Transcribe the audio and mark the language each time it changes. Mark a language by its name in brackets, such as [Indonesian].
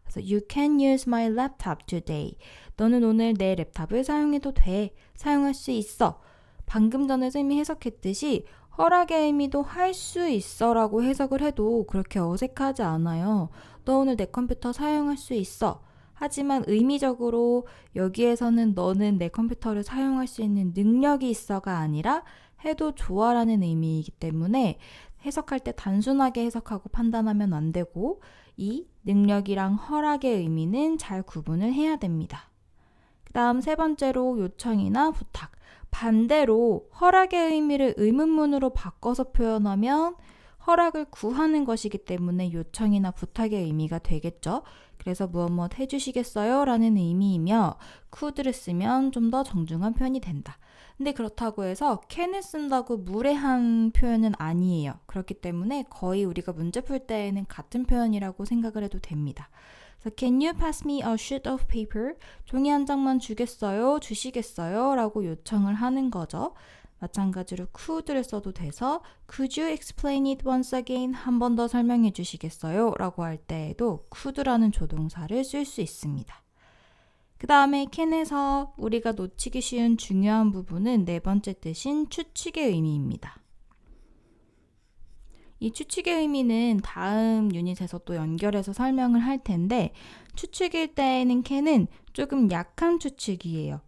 [Korean] 그래서 [English] you can use my laptop today. [Korean] 너는 오늘 내 랩탑을 사용해도 돼. 사용할 수 있어. 방금 전에 쌤이 해석했듯이 허락의 의미도 할 수 있어 라고 해석을 해도 그렇게 어색하지 않아요. 너 오늘 내 컴퓨터 사용할 수 있어. 하지만 의미적으로 여기에서는 너는 내 컴퓨터를 사용할 수 있는 능력이 있어가 아니라 해도 좋아라는 의미이기 때문에 해석할 때 단순하게 해석하고 판단하면 안 되고 이 능력이랑 허락의 의미는 잘 구분을 해야 됩니다. 그 다음 세 번째로 요청이나 부탁. 반대로 허락의 의미를 의문문으로 바꿔서 표현하면 허락을 구하는 것이기 때문에 요청이나 부탁의 의미가 되겠죠. 그래서 무엇 해주시겠어요? 라는 의미이며 could를 쓰면 좀 더 정중한 표현이 된다. 근데 그렇다고 해서 can을 쓴다고 무례한 표현은 아니에요. 그렇기 때문에 거의 우리가 문제 풀 때에는 같은 표현이라고 생각을 해도 됩니다. 그래서 [English] can you pass me a sheet of paper? [Korean] 종이 한 장만 주시겠어요? 라고 요청을 하는 거죠. 마찬가지로 could를 써도 돼서 [English] could you explain it once again? [Korean] 한 번 더 설명해 주시겠어요? 라고 할 때에도 could라는 조동사를 쓸 수 있습니다. 그 다음에 can에서 우리가 놓치기 쉬운 중요한 부분은 네 번째 뜻인 추측의 의미입니다. 이 추측의 의미는 다음 유닛에서 또 연결해서 설명을 할 텐데 추측일 때에는 can은 조금 약한 추측이에요.